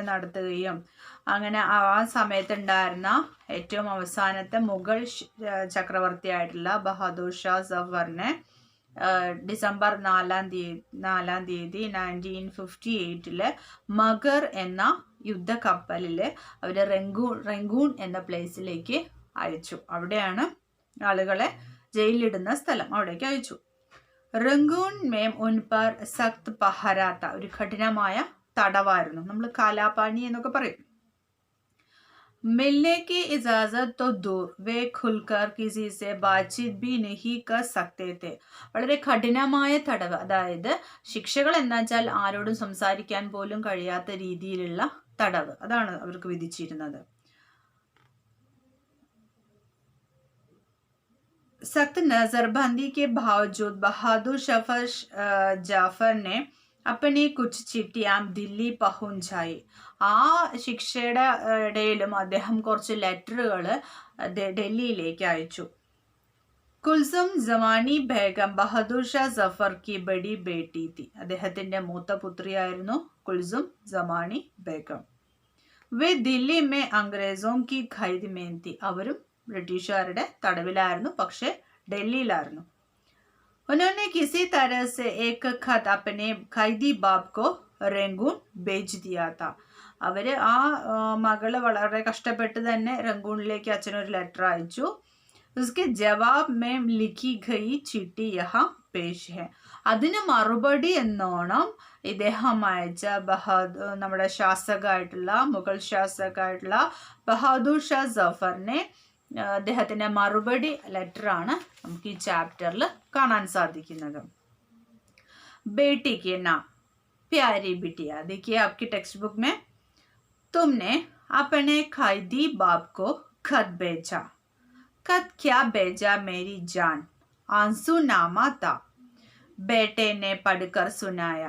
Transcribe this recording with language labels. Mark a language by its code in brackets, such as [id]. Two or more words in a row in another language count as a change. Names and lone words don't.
[ml] നടത്തുകയും അങ്ങനെ ആ സമയത്തുണ്ടായിരുന്ന ഏറ്റവും അവസാനത്തെ മുഗൾ ചക്രവർത്തിയായിട്ടുള്ള ബഹാദൂർ ഷാ സഫറിനെ ഡിസംബർ 4-ാം തീയതി 1958 മഗർ എന്ന യുദ്ധക്കപ്പലിൽ അവർ റംഗൂൺ എന്ന പ്ലേസിലേക്ക് അയച്ചു. അവിടെയാണ് ആളുകളെ ജയിലിലിടുന്ന സ്ഥലം, അവിടേക്ക് അയച്ചു. [hi] रंगून में उन पर सख्त पहरा था, [ml] ഒരു കഠിനമായ തടവായിരുന്നു. നമ്മൾ കാലാപാനി എന്നൊക്കെ പറയും. [hi] मिलने की इजाजत तो दूर वे खुलकर किसी से बातचीत भी नहीं कर सकते थे. [ml] വളരെ കഠിനമായ തടവ്, അതായത് ശിക്ഷകൾ എന്ന് വെച്ചാൽ ആരോടും സംസാരിക്കാൻ പോലും കഴിയാത്ത രീതിയിലുള്ള തടവ്, അതാണ് അവർക്ക് വിധിച്ചിരുന്നത്. [hi] सख्त नजरबंदी के बावजूद बहादुर जाफर ने अपनी कुछ चिट्ठियां दिल्ली पहुंचाई. [ml] ആ ശിക്ഷയുടെ ഇടയിലും അദ്ദേഹം കുറച്ച് ലെറ്ററുകൾ ഡൽഹിയിലേക്ക് അയച്ചു. [hi] कुलसुम ज़मानी बेगम बहादुर शाह ज़फ़र की बड़ी बेटी थी. [ml] അദ്ദേഹത്തിന്റെ മൂത്ത പുത്രിയായിരുന്നു കുൽസും ജമാനി ബേഗം. [hi] वे दिल्ली में अंग्रेज़ों की क़ैद में थी. [ml] അവരും ബ്രിട്ടീഷുകാരുടെ തടവിലായിരുന്നു, പക്ഷെ ഡൽഹിയിലായിരുന്നു. [hi] उन्होंने किसी तरह से एक खत अपने खैदी बाप को रंगून भेज दिया था. [ml] അവര് ആ മകള് വളരെ കഷ്ടപ്പെട്ട് തന്നെ റംഗൂണിലേക്ക് അച്ഛനൊരു ലെറ്റർ അയച്ചു. [hi] उसके जवाब में लिखी गई चिट्ठी यहाँ पेश है. [ml] അതിന് മറുപടി എന്നോണം ഇദ്ദേഹം അയച്ച നമ്മുടെ ശാസകമായിട്ടുള്ള മുഗൾ ശാസകമായിട്ടുള്ള ബഹാദൂർ ഷാ ജഫറിനെ അദ്ദേഹത്തിന്റെ മറുപടി ലെറ്ററാണ് നമുക്ക് ഈ ചാപ്റ്ററിൽ കാണാൻ സാധിക്കുന്നത്. [hi] बेटी के नाम. प्यारी बिटिया, देखिए आपकी टेक्स्ट बुक में तुमने अपने खैदी बाप को खत भेजा. खत क्या भेजा मेरी जान, आंसू नामा था. बेटे ने पढ़कर सुनाया.